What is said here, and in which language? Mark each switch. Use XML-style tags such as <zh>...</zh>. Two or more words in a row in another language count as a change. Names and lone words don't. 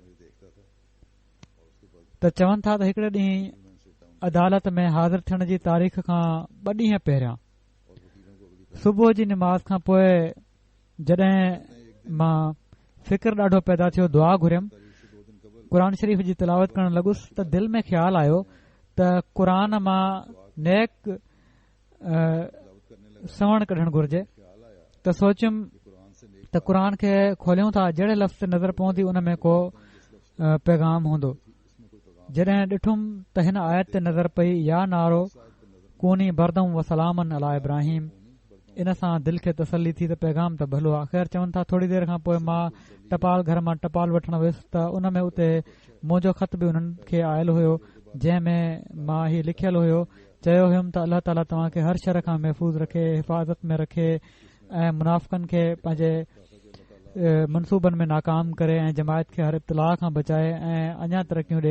<sd>त चवनि था त हिकिड़े ॾींहुं अदालत में हाज़िर थियण जी तारीख़ खां 2 ॾींहं पहिरियां सुबुह जी निमाज़ खां पोइ जॾहिं मां फिक्र ॾाढो पैदा थियो दुआ घुरियमि क़ुर शरीफ़ जी तिलावत करणु लॻुसि त दिलि में ख़्यालु आयो त क़ुर मां नेक सवण कढणु घुर्जे। त सोचियुमि त क़ुर खे खोलियूं था जहिड़े लफ़्ज़ ते नज़र पवंदी उन में को पैगाम हूंदो। जॾहिं ॾिठुमि त हिन आयत ते नज़र पई</sd> <ar>يا نار كوني بردا وسلاما على إبراهيم.</ar> <sd>इन सां दिलि खे तसली थी त पैगाम त भलो आहे। ख़ैर चवनि था थोरी देरि खां पोइ मां टपाल घर मां टपाल वठण वियुसि त उन में उते मुंहिंजो ख़त बि उन्हनि खे आयल हुयो जंहिं में मां हीउ लिखियलु हुयो चयो हुयुमि त अल्लाह ताला तव्हां खे हर शर खां महफ़ूज़ रखे हिफ़ाज़त में रखे ऐं मुनाफ़िक़नि खे पंहिंजे मनसूबनि में नाकाम करे ऐं जमायत खे हर इब्तिला खां बचाए ऐं अञा तरक़ियूं ॾे।</sd>